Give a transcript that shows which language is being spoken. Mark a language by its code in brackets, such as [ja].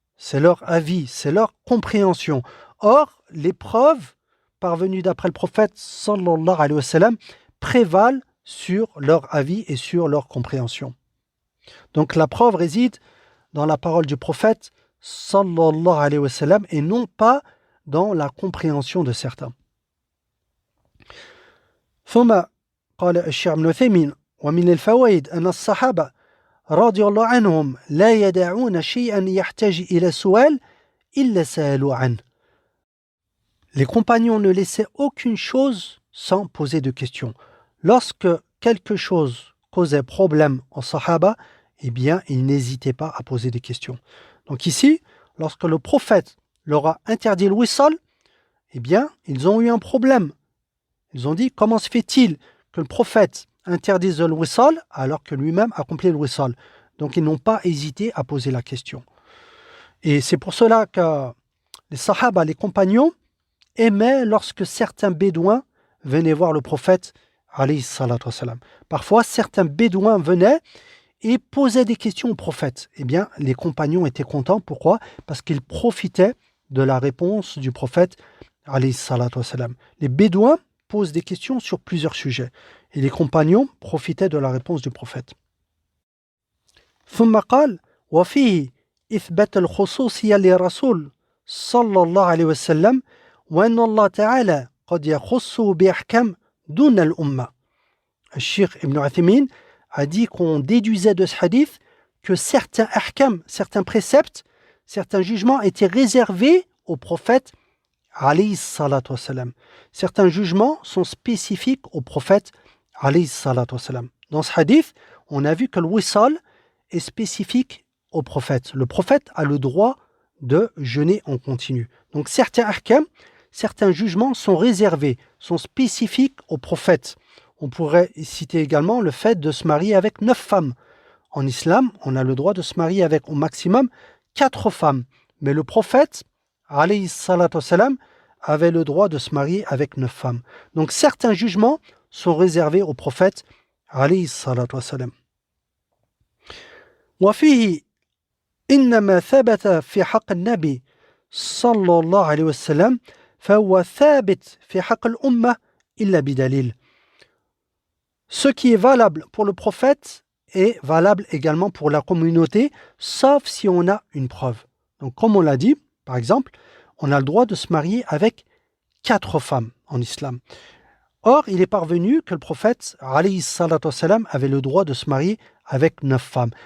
[fr] C'est leur avis, c'est leur compréhension. Or, les preuves parvenues d'après le prophète sallallahu alayhi wa sallam prévalent sur leur avis et sur leur compréhension. Donc la preuve réside dans la parole du prophète sallallahu alayhi wa sallam et non pas dans la compréhension de certains. [ar] ثم قال الشيخ ابن عثيمين ومن الفوائد أن الصحابة رضي الله عنهم لا يدعون شيئا يحتاج إلى سؤال إلا سألوا عنه. [fr] Les compagnons ne laissaient aucune chose sans poser de questions. Lorsque quelque chose causait problème aux Sahaba, eh bien, ils n'hésitaient pas à poser des questions. Donc ici, lorsque le prophète leur a interdit le wissal, eh bien, ils ont eu un problème. Ils ont dit, comment se fait-il que le prophète interdise le wissal alors que lui-même accomplit le wissal? Donc ils n'ont pas hésité à poser la question. Et c'est pour cela que les Sahaba, les compagnons, aimaient lorsque certains bédouins venaient voir le prophète alayhi salatu wassalam. Parfois, certains bédouins venaient et posaient des questions au prophète. Eh bien, les compagnons étaient contents. Pourquoi? Parce qu'ils profitaient de la réponse du prophète alayhi salatu wassalam. Les bédouins posent des questions sur plusieurs sujets et les compagnons profitaient de la réponse du prophète. [ar] ثم قال وفيه إثبات الخصوصية للرسول صلى الله عليه وسلم وأن الله تعالى قد يخص بأحكام دون الأمة. [fr] Cheikh Ibn Uthaymin a dit qu'on déduisait de ce hadith que certains ahkam, certains préceptes, certains jugements étaient réservés au prophète alayhi salatu wassalam. Certains jugements sont spécifiques au prophète alayhi salatu wassalam. Dans ce hadith, on a vu que le wissal est spécifique au prophète. Le prophète a le droit de jeûner en continu. Donc certains ahkam, certains jugements sont réservés, sont spécifiques au prophète. On pourrait citer également le fait de se marier avec 9 femmes. En islam, on a le droit de se marier avec au maximum 4 femmes. Mais le prophète, alayhi salatu wassalam, avait le droit de se marier avec 9 femmes. Donc certains jugements sont réservés au prophète, alayhi salatu wassalam. [ar] وفيه إنما ثبت في حق النبي صلى الله عليه وسلم فهو ثابت في حق الأمة إلا بدليل. [fr] Ce qui est valable pour le prophète est valable également pour la communauté, sauf si on a une preuve. Donc comme on l'a dit, par exemple, on a le droit de se marier avec 4 femmes en islam. Or, il est parvenu que le prophète alayhi salatu wassalam, avait le droit de se marier avec 9 femmes.